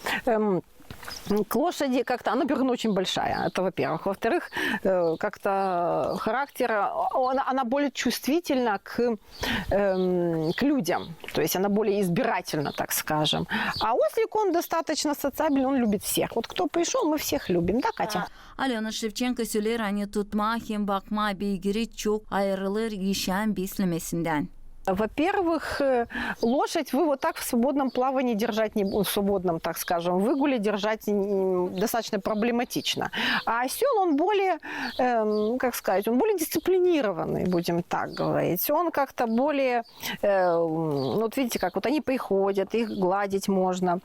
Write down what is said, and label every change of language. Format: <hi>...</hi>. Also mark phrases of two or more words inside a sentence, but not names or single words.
<ru>к лошади как-то, она, во-первых, очень большая, это во-первых. Во-вторых, как-то характер, она более чувствительна к людям, то есть она более избирательна, так скажем. А ослик, он достаточно социабельный, он любит всех. Вот кто пришел, мы всех любим, да, Катя?</ru> <gag>Alyona Şevçenko söyler, hani tutma, hem bakma, beygiri çok ayrılır yaşam beslemesinden.</gag> <ru>Во-первых, лошадь вы вот так в свободном плавании держать не будете, в свободном, так скажем, выгуле держать достаточно проблематично. А осел, он более, как сказать, он более дисциплинированный, будем так говорить. Он как-то более, вот видите, как вот они приходят, их гладить можно.</ru>